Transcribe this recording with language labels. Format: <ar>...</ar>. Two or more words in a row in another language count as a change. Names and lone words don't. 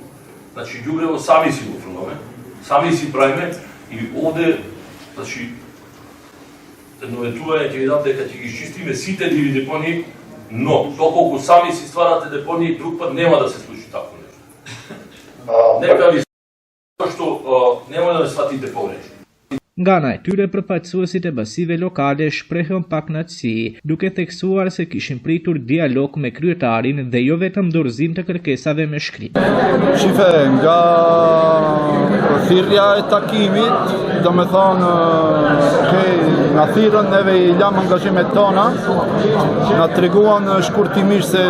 <mk>Значи ѓубрево сами си го фрламе, сами си правиме и овде, значи, едноветување ќе ви дам дека ќе ги изчистиме сите диви депонии, но доколку сами си стварате депонии, друг пат нема да се случи такво нешто. Нека ви што нема да ме сватите погрешно.</mk> <sq>Nga ana e tyre, përfaqësuesit e basive lokale shprehën pakënaqësi, duke theksuar se kishin pritur dialog me kryetarin dhe jo vetëm dorëzim të kërkesave me shkrim. Shife, nga thirrja e takimit, do me thonë, nga thirrën neve i lam angazhimet tona, na treguan shkurtimisht se</sq>